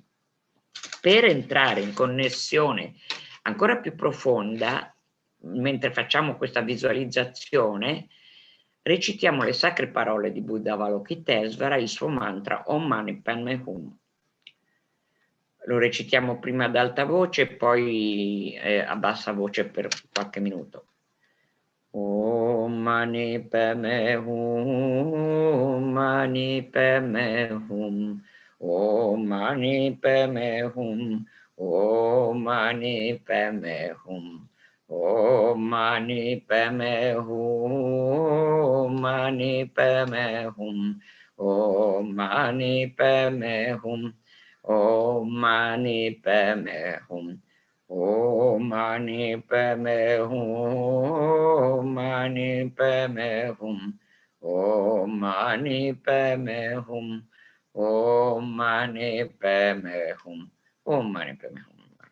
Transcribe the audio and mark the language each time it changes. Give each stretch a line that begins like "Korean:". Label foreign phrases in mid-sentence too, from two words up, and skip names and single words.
Italian: Per entrare in connessione ancora più profonda, mentre facciamo questa visualizzazione, recitiamo le sacre parole di Buddha Avalokitesvara, il suo mantra
Sanskrit: ॐ मणि पद्मे हूँ.
Italian: Lo recitiamo prima ad alta voce e poi a bassa voce per qualche minuto.
Sanskrit: ॐ मणि पद्मे हूँ, मणि पद्मे हूँ, ॐ मणि पद्मे हूँ, ॐ मणि पद्मे हूँ. ॐ मणि पद्मे हूँ, मणि पद्मे हूँ, ॐ मणि पद्मे हूँ, ॐ मणि पद्मे हूँ, ॐ मणि पद्मे हूँ, मणि पद्मे हूँ, ॐ मणि पद्मे हूँ, ॐ मणि पद्मे हूँ, ॐ मणि पद्मे हूँ.